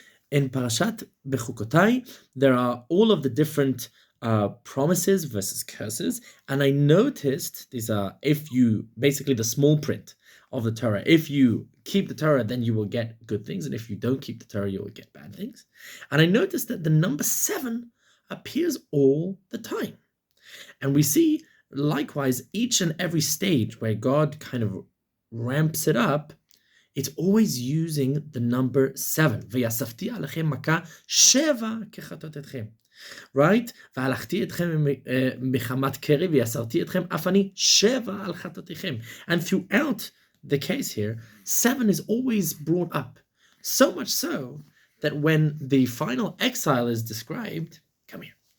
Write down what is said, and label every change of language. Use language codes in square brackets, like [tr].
[en] In Parashat Bechukotai, there are all of the different promises versus curses, and I noticed these are, if you, basically the small print of the Torah, if you keep the Torah, then you will get good things, and if you don't keep the Torah, you will get bad things. And I noticed that the number 7 appears all the time, and we see likewise each and every stage where God kind of ramps it up, it's always using the number 7. [he] ויאספתי עליכם מכה 7 כחטאותיכם. Right? והלכתי אתכם מחמת קרי ויסרתי אתכם אף אני 7 על חטאותיכם. [en] And throughout the case here, 7 is always brought up. So much so that when the final exile is described, come here.